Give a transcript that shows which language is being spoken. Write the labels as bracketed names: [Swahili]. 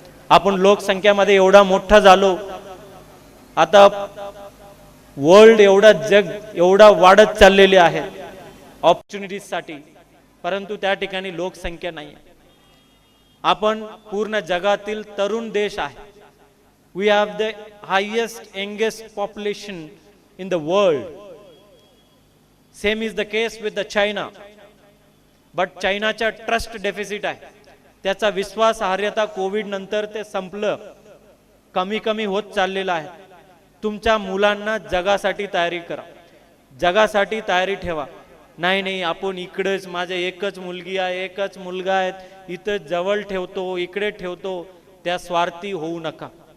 [Marathi] आपण लोकसंख्यामध्ये एवढा मोठा झालो, आता वर्ल्ड एवढा जग एवढा वाढत चाललेले आहे ऑपॉर्च्युनिटीजसाठी, परंतु त्या ठिकाणी लोकसंख्या नाही. आपण पूर्ण जगातील तरुण देश आहे, [English] We have the highest youngest population in the world. Same is the case with the China. [Marathi] But चायनाचा trust deficit आहे. त्याचा विश्वासार्हता कोविड नंतर ते संपलं, कमी कमी होत चाललेला आहे. तुमच्या मुलांना जगासाठी तयारी करा, जगासाठी तयारी ठेवा. नाही नाही आपण इकडेच, माझे एकच मुलगी आहे, एकच मुलगा आहे, इथं जवळ ठेवतो, इकडे ठेवतो, त्या स्वार्थी होऊ नका.